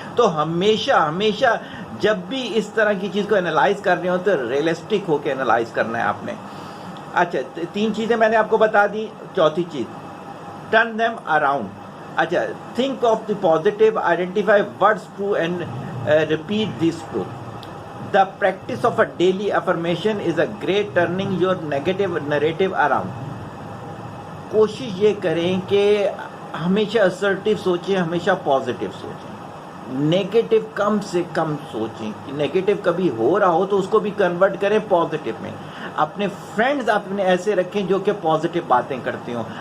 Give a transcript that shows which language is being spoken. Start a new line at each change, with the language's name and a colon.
Urdu: تو ہمیشہ جب بھی اس طرح کی چیز کو انالائز کر رہے ہو تو ریئلسٹک ہو کے انالائز کرنا ہے آپ نے. اچھا 3 چیزیں میں نے آپ کو بتا دی. چوتھی چیز،
English: Turn them around. اچھا think of the positive, identify words true and repeat these truth. The practice of a daily affirmation is a great turning your negative narrative around.
Urdu: کوشش یہ کریں کہ ہمیشہ assertive سوچیں، ہمیشہ positive سوچیں، نیگیٹو کم سے کم سوچیں. نیگیٹو کبھی ہو رہا ہو تو اس کو بھی کنورٹ کریں پازیٹیو میں. اپنے فرینڈز اپنے ایسے رکھیں جو کہ پازیٹیو باتیں کرتے ہوں.